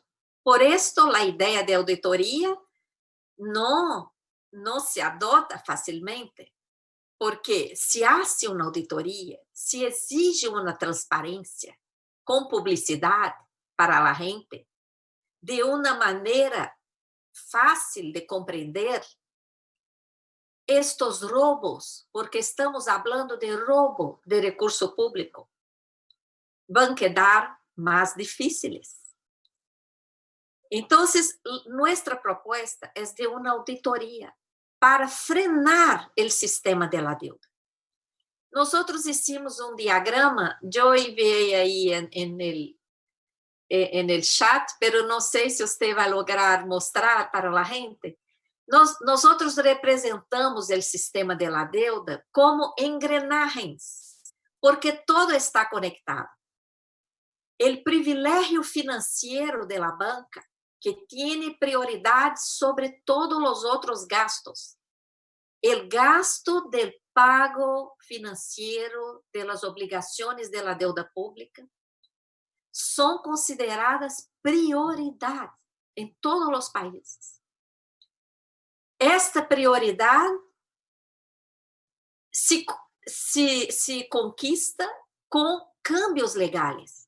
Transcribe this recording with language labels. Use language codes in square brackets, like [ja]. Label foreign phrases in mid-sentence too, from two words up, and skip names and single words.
[es] Por esto, [pt] a ideia de auditoria não se adota facilmente, porque [es] se hace [pt] uma auditoria, se exige uma transparência com publicidade para a gente, de uma maneira fácil de compreender estes roubos, porque estamos falando de roubo de recurso público, vão quedar mais difíceis. Então, nossa proposta é de uma auditoria para frenar o sistema [es] de la deuda. [pt] Nós hicimos um diagrama, eu enviei aí no chat, pero não sei se você vai lograr mostrar para a gente. Nós representamos o sistema [es] de la deuda [pt] como engrenagens, porque todo está conectado. O privilégio financeiro [es] de la banca, [pt] que tem prioridade sobre todos os outros gastos. O gasto do pago financeiro [es] de las [pt] obrigações [es] de la deuda [pt] pública são consideradas prioridade em todos os países. Esta prioridade se conquista com câmbios legais.